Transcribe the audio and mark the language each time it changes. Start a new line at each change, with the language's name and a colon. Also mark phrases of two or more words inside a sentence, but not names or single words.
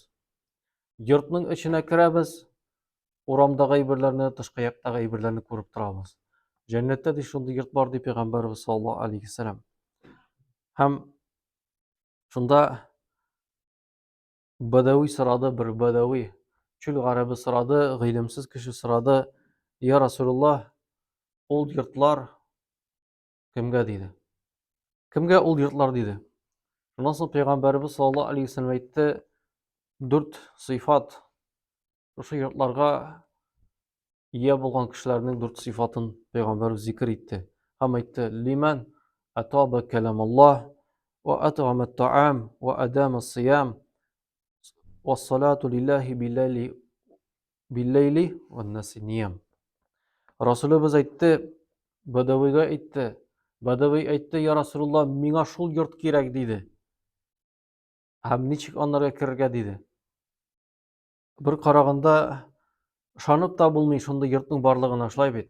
Uzbek: Yurtning ichine kiramiz, o'ramdagi birlarni, tashqi yoqdagi birlarni ko'rib turamiz. Jannatda dey shunday yurt bor deb Payg'ambarimiz
Arabic: صلى الله عليه وسلم.
Uzbek: Ham shunda badaviy so'radi, bir badaviy
Tatar: Çöl Гарәбе сорады, гыйлемсез кеше сорады:
Arabic: "يا رسول الله,
Tatar: ул йортлар кемгә?" диде. Кемгә ул йортлар диде. Шуннан соң Пәйгамбәрбез
Arabic: صلى الله عليه وسلم
Tatar: әйтте: 4 сыйфат. Ошо йортларга ия булган кешеләрнең 4 сыйфатын Пәйгамбәрбез зикер итте. Һәм әйтте:
Arabic: "لمن أطاب كلام الله وأطعم الطعام وأدام الصيام والصلاة لله بالليل والناس نيام."
Tatar: Расулыбыз әйтте, Бадавыйга әйтте. Бадавый әйтте:
Arabic: "يا رسول الله,
Tatar: миңа шул йорт кирәк" диде. Һәм ничек аннарга керергә диде. Бер караганда ышанып та булмый шундый йортның барлыгына, шулай бит.